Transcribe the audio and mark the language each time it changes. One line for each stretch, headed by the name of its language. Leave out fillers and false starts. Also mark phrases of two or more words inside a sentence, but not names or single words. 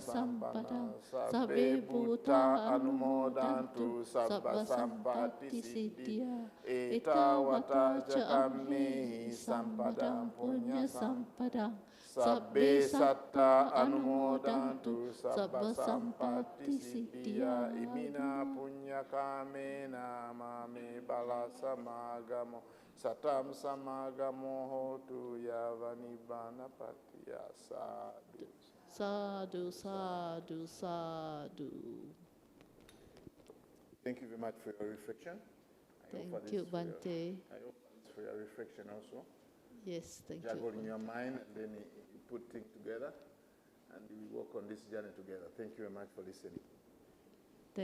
Pali: Sampadam Sabbe Bhuta Anumodantu Sabba Sampatti Siddhya Etawata Chakame Sampadam Punya Sampadam Sabbe satta anumodantu sabba sampatti siddhya imina punya kamena mame bala samagamo satam samagamo hotu yavanibana patiya sadhu. Sadhu, sadhu, sadhu.
English: Thank you very much for your reflection. Thank you, Bhante. I hope it's for your reflection also. Yes, thank you. Juggle in your mind, and then you put things together, and we work on this journey together. Thank you very much for listening.